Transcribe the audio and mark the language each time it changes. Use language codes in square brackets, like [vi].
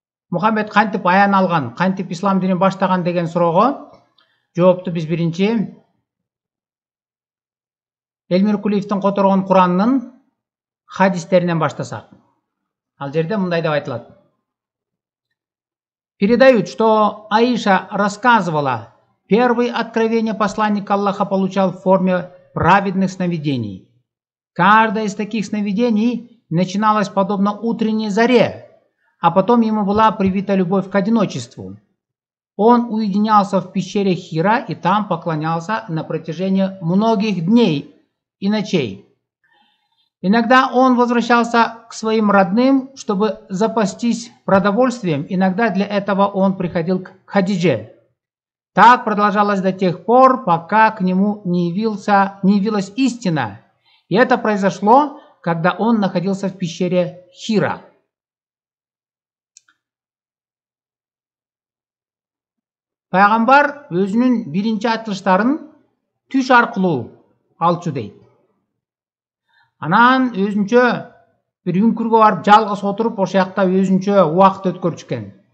[ky] Мухаммед кантип аян алган, кантип ислам динин баштаган деген суроого жоопту биз биринчи Элмир Кулиевдин которгон Куранынын хадистеринен баштасак. Ал жерде мындай деп айтылат. [ru] Передают, что Аиша рассказывала, первые откровения посланник Аллаха получал в форме праведных сновидений. Каждое из таких сновидений начиналось подобно утренней заре, а потом ему была привита любовь к одиночеству. Он уединялся в пещере Хира и там поклонялся на протяжении многих дней и ночей. Иногда он возвращался к своим родным, чтобы запастись продовольствием. Иногда для этого он приходил к Хадидже. Так продолжалось до тех пор, пока к нему не явилась истина. И это произошло, когда он находился в пещере Хира. [ky] Пайгамбар өзүнүн биринчи айтылыштарын түш аркылуу алчу дейт. Анан өзүнчө бир үңкүргө барып жалгыз отуруп, ошол жакта өзүнчө убакыт өткөрчү экен.